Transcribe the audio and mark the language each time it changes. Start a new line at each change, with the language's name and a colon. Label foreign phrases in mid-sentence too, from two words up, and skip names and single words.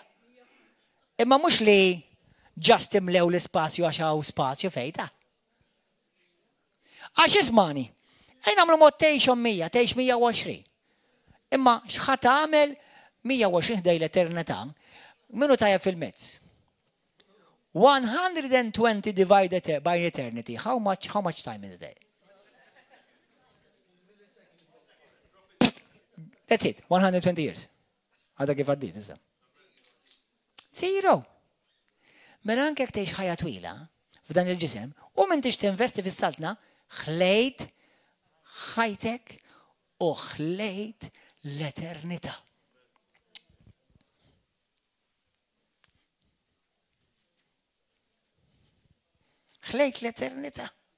Maltese: Imma mhux li ġast imlew l-ispazju għax hawn spazju fejta. Għax ismani, nagħmlu mod tgħixhom 100, tgħix 120. Imma x'ħadd tagħmel 120 ħdej l-eternità, minnu tajjeb fil-mezz.
English: 120 divided by eternity. How much time is a day? That's it, 120 years.
Maltese: Għada kif għaddit, iżda. 0. Mela anke jekk tgħix ħajja twila f'dan il-ġisem, u minn tix tinvesti fis-saltna, ħlejt ħajtek u ħlejt l-eternità. Ħlejt l-eternità.